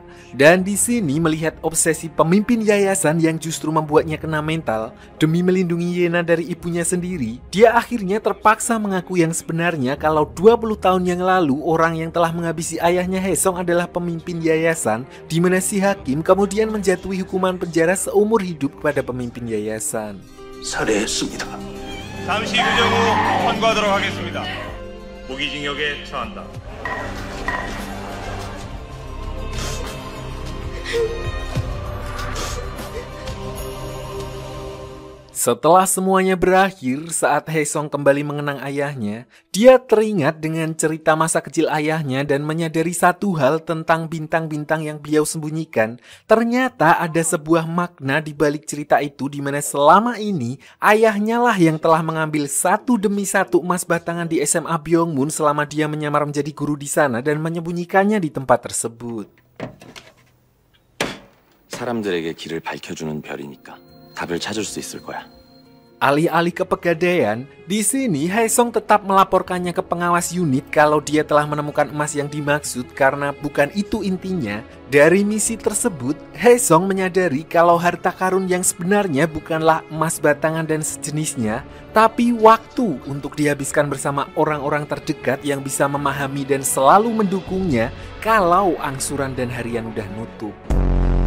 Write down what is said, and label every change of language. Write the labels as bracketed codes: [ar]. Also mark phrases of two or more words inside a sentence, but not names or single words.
[id] Dan di sini melihat obsesi pemimpin yayasan yang justru membuatnya kena mental demi melindungi Yena dari ibunya sendiri, dia akhirnya terpaksa mengaku yang sebenarnya kalau 20 tahun yang lalu orang yang telah menghabisi ayahnya Haesong adalah pemimpin yayasan, di mana si hakim kemudian menjatuhi hukuman penjara seumur hidup kepada pemimpin yayasan. [ko] 살해했습니다. 잠시 규정 후 선고하도록 하겠습니다. 무기징역에 처한다. [id] Setelah semuanya berakhir, saat Haesong kembali mengenang ayahnya, dia teringat dengan cerita masa kecil ayahnya dan menyadari satu hal tentang bintang-bintang yang beliau sembunyikan. Ternyata ada sebuah makna di balik cerita itu, di mana selama ini ayahnya lah yang telah mengambil satu demi satu emas batangan di SMA Byongmun selama dia menyamar menjadi guru di sana dan menyembunyikannya di tempat tersebut. [ko] 사람들에게 길을 밝혀주는 별이니까 답을 찾을 수 있을 거야. [id] Alih-alih ke pegadaian, di sini Haesong tetap melaporkannya ke pengawas unit kalau dia telah menemukan emas yang dimaksud karena bukan itu intinya. Dari misi tersebut, Haesong menyadari kalau harta karun yang sebenarnya bukanlah emas batangan dan sejenisnya, tapi waktu untuk dihabiskan bersama orang-orang terdekat yang bisa memahami dan selalu mendukungnya kalau angsuran dan harian udah nutup.